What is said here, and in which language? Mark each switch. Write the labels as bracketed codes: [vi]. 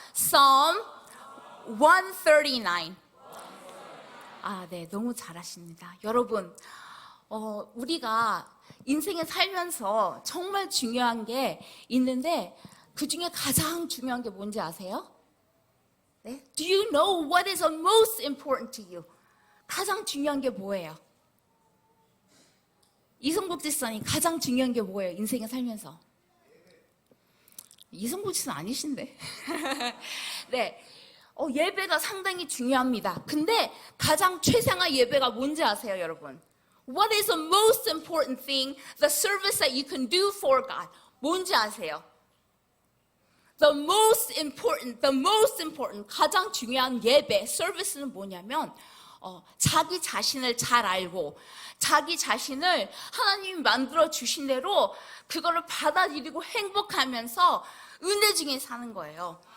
[ko] Psalm 139. 네, 너무 잘하십니다. 여러분, 우리가 인생에 살면서 정말 중요한 게 있는데 그 중에 가장 중요한 게 뭔지 아세요? 네? [en] Do you know what is the most important to you? [ko] 가장 중요한 게 뭐예요? 이성복 집사님, 가장 중요한 게 뭐예요? 인생에 살면서. 이성복 집사님 아니신데. 네, 예배가 상당히 중요합니다. 근데 가장 최상의 예배가 뭔지 아세요, 여러분? [en] What is the most important thing, the service that you can do for God? [ko] 뭔지 아세요? [en] The most important, [ko] 가장 중요한 예배, 서비스는 뭐냐면 자기 자신을 잘 알고 자기 자신을 하나님이 만들어 주신 대로 그거를 받아들이고 행복하면서 은혜 중에 사는 거예요.